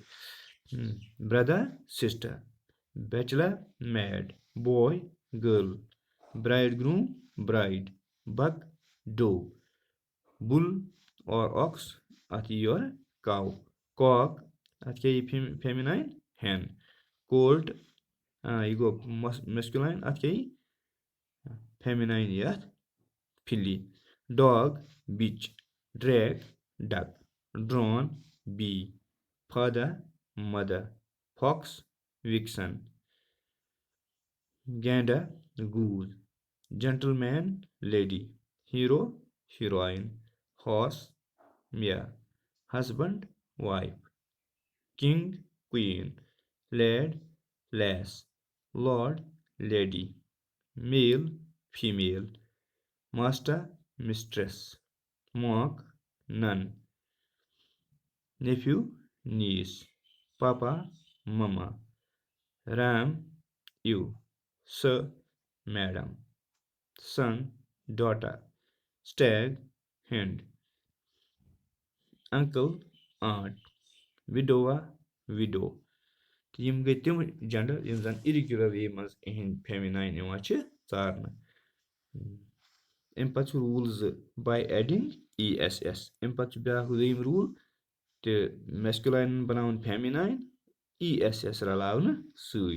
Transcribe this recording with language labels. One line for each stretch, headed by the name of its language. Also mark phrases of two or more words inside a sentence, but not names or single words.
English: brother sister bachelor maid boy girl bride groom bride buck doe bull اور ox
Kashmiri: اَتھ یی یورٕ
English: cow cock
Kashmiri: اَتھ کیٛاہ یی
English: feminine hen colt
Kashmiri: یہِ گوٚو
English: میسکیولاین
Kashmiri: اَتھ کیٛاہ یی
English: فیمِناین
Kashmiri: یی اَتھ
English: filly dog bitch drake duck drone bee father mother fox vixen gander goose gentleman lady hero heroine horse mare husband wife king queen lad lass lord lady male female master mistress monk nun nephew niece papa mama ram you sir madam son daughter stag hind uncle aunt widower widow. تہٕ یِم گٔے تِم جنڈر یِم زن irregular way منٛز یِہٕنٛدۍ فیمِناین یِوان چھِ ژارنہٕ. اَمہِ پتہٕ چھُ روٗل 2 by adding e s s. اَمہِ پتہٕ چھُ بیاکھ دوٚیِم روٗل تہٕ میسکیولاینن بناوُن فیمِناین e s s رلاونہٕ سۭتۍ.